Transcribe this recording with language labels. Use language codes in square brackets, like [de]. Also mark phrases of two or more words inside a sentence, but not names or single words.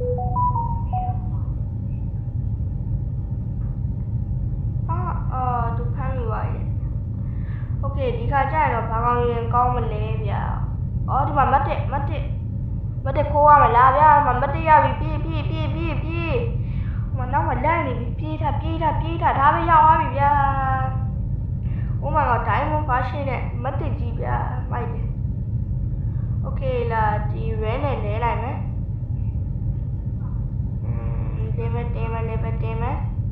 [my] သူဖမ်းယူပါရဲ့ Okay ဒီခါကျရင်တော့ဘာကောင်းရင်ကောင်းမလဲဗျာ ဒီမှာမတ်တက်ခိုးရမလားဗျာမတ်တက်ရပြီပြေးနောက်မှလန့်နေပြီပြေးတာဒါပဲရောက်သွားပြီဗျာ [en] Oh my god diamond version [my] နဲ့မတ်တက်ကြီးဗျာမိုက်တယ် Okay လာဒီ red နဲ့လဲလိုက်မယ်level တင်မယ်ထပ်တင်မယ်